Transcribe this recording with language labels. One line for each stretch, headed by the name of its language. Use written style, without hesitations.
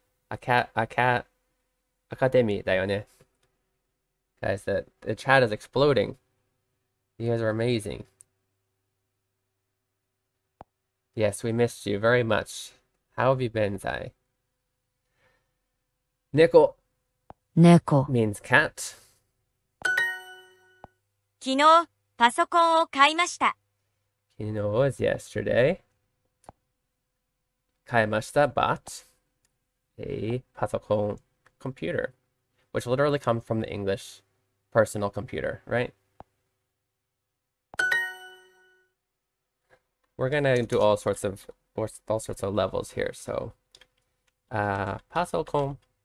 Japanese: Academy だよね.
English: Guys, the chat is exploding. You guys are amazing. Yes, we missed you very much. How have you been, Zai? Neko. Neko. Means cat.
Japanese: 昨日、パソコンを買いました。
English: Kino was yesterday. Kaimashita bought a pasokon computer, which literally comes from the English personal computer, right? We're gonna do all sorts of all sorts of levels here. So, pasokon.